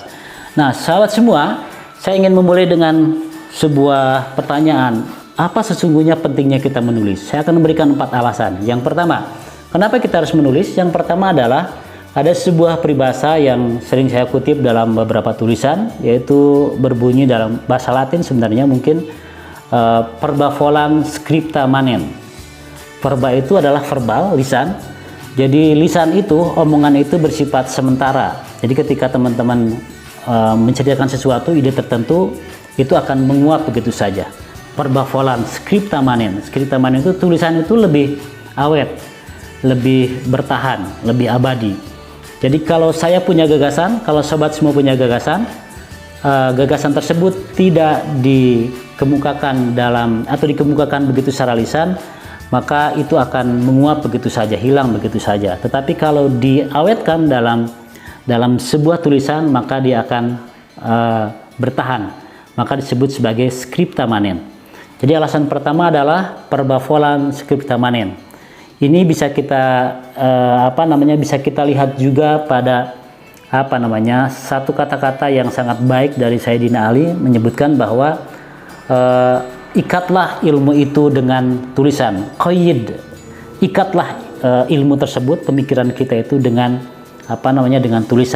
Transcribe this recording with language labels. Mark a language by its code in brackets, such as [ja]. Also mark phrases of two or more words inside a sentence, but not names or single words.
[id] Nah, sahabat semua, saya ingin memulai dengan sebuah pertanyaan. Apa sesungguhnya pentingnya kita menulis? Saya akan memberikan 4 alasan. Yang pertama, kenapa kita harus menulis? Yang pertama adalah ada sebuah peribahasa yang sering saya kutip dalam beberapa tulisan, yaitu berbunyi dalam bahasa Latin sebenarnya mungkin [la] verba volant scripta manent. [id] Verba itu adalah verbal, lisan. Jadi lisan itu, omongan itu bersifat sementara. Jadi ketika teman-teman menceritakan sesuatu, ide tertentu, itu akan menguap begitu saja. [la] Verba volant scripta manent. Scripta manent [id] itu tulisan itu lebih awet, lebih bertahan, lebih abadi. Jadi kalau saya punya gagasan, kalau sobat semua punya gagasan, gagasan tersebut tidak dikemukakan dikemukakan begitu secara lisan, maka itu akan menguap begitu saja, hilang begitu saja. Tetapi kalau diawetkan dalam sebuah tulisan, maka dia akan bertahan, maka disebut sebagai [la] scripta manent. [id] Jadi alasan pertama adalah [la] verba volant scripta manent. [id] Ini bisa kita bisa kita lihat juga pada satu kata-kata yang sangat baik dari Sayyidina Ali menyebutkan bahwa ikatlah ilmu itu dengan tulisan. Qayyid, ikatlah ilmu tersebut, pemikiran kita itu dengan dengan tulisan.